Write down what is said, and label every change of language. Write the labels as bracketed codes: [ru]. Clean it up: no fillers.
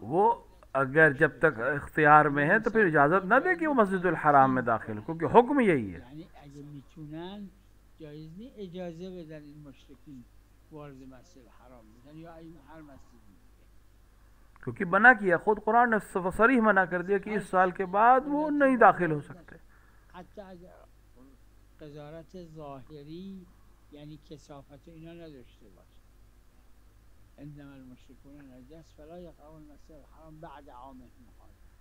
[hi] वो अगर जब तक इख्तियार में है तो फिर इजाज़त न दे कि वो मस्जिदुल हराम में दाखिल हो, क्योंकि हुक्म यही है। [fa] یعنی اگه میتونن جایز نیست اجازه بدن این مشرکین وارد مسجد حرام بشن یا این هر مسجدی. [hi] क्योंकि मना किया, खुद कुरान ने सरीह मना कर दिया कि इस साल के बाद वो नहीं दाखिल हो सकते। [fa] حتی اگر قضاوت ظاهری یعنی کثافت اینا نداشته باشه. [ar] انما المشركون نجس فلا يقربون المسجد الحرام بعد عامهم هذا.